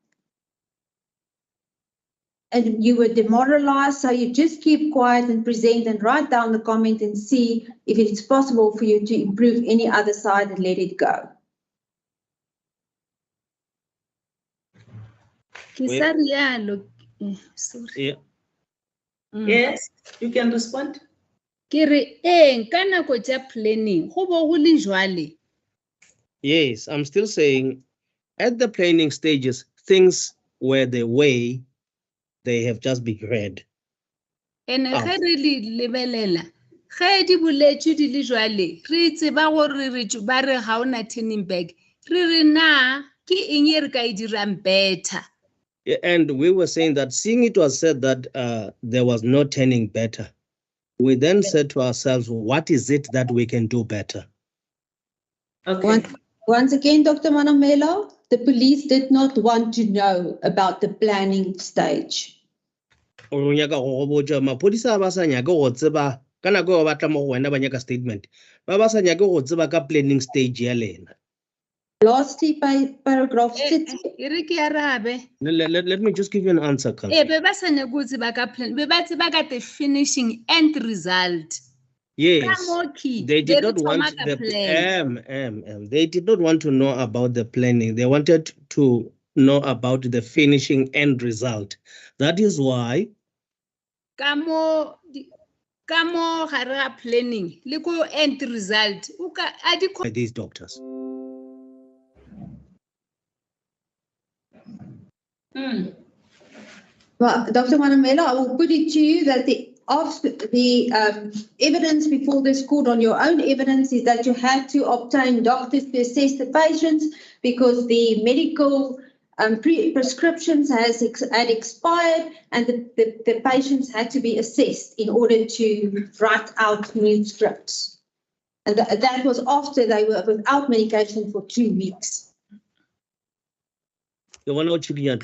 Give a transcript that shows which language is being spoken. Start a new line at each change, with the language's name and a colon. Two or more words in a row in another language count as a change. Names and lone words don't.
English: And you were demoralized, so you just keep quiet and present and write down the comment and see if it's possible for you to improve any other side and let it go. Sorry. Yeah. Yes, you can respond.
Northern Sotho: Kere ka nako tša planning go bo go le jwale.
English: Yes, I'm still saying at the planning stages, things were the way they have just been read.
Northern Sotho: Ene ge re le lebelela ge di boletšwe di le jwale re tseba gore ba re ga ona
English: turning back
Northern Sotho: re re na ke eng e re ka e dirang better.
English: Yeah, and we were saying that seeing it was said that there was no turning better, we then said to ourselves, what is it that we can do better? Okay. Once again, Dr. Manamela, the police did not want to know about the planning stage.
Northern Sotho: Maphodisa ba sa nyake go tseba ka nako ba tla mo go wena ba nyaka statement ba sa nyake go tseba ka
English: planning stage
Northern Sotho: ya lena.
English: Lastly, by paragraph 6. Let me just give you an answer, Councillor.
Northern Sotho: Be ba sa nyake go tseba ka plan be ba tseba ka
English: the finishing end result. Yes, they did not want they did not want to know about the planning. They wanted to know about the finishing end result. That is why
Northern Sotho: Ka mo gare ga planning le ko
English: end result by these doctors. Well, Dr. Manamela, I will put it to you that the evidence before this court on your own evidence is that you had to obtain doctors to assess the patients because the medical prescriptions had expired and the patients had to be assessed in order to write out new scripts. And that was after they were without medication for 2 weeks. You want to